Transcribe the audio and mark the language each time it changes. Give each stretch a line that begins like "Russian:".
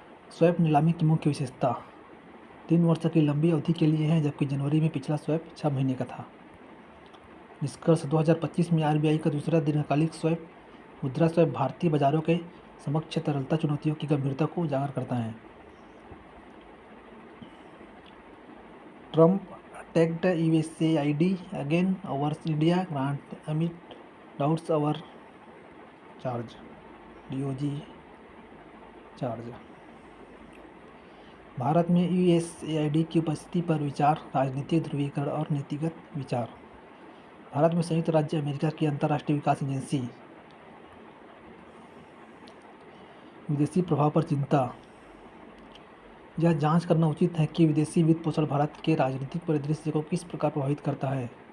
Hindi: Swap नीलामी की मुख्य विशेषता 3 वर्ष की लंबी अवधि के लिए है, जबकि जनवरी में पिछला स्वैप 6 महीने का था। निष्कर्ष 2025 में आरबीआई का दूसरा दीर्घकालिक स्वैप, मुद्रा स्वैप, भारतीय बाजारों के समक्ष तरलता चुनौतियों की गंभीरता को उजागर करता है।
English: Trump attacked USAID again over India grant amid doubts over DOJ charge.
Hindi: Bharat में यूएसएआईडी की उपस्थिति पर विचार, राजनीतिक ध्रुवीकरण और नीतिगत विचार। भारत में संयुक्त राज्य अमेरिका की अंतर्राष्ट्रीय विकास एजेंसी। विदेशी प्रभाव पर चिंता। यह जांच करना उचित है कि विदेशी वित्त पोषण भारत के राजनीतिक परिदृश्य को किस प्रकार प्रभावित करता है।